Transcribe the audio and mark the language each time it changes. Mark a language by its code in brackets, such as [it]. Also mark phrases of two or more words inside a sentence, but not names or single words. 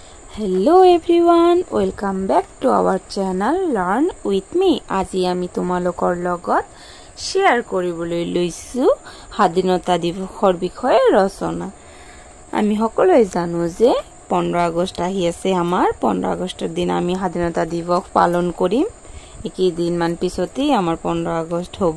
[en] Hello everyone welcome back to our channel learn with me. [as] আজি আমি তোমালোকৰ লগত শেয়াৰ কৰিবলৈ লৈছো স্বাধীনতা দিৱসৰ বিষয়ে ৰচনা। আমি সকলোৱে জানো যে 15 আগষ্ট আহি আছে। আমাৰ 15 আগষ্টৰ দিন আমি স্বাধীনতা দিৱস পালন কৰিম। এই দিন মান পিছতেই আমাৰ 15 আগষ্ট হ'ব।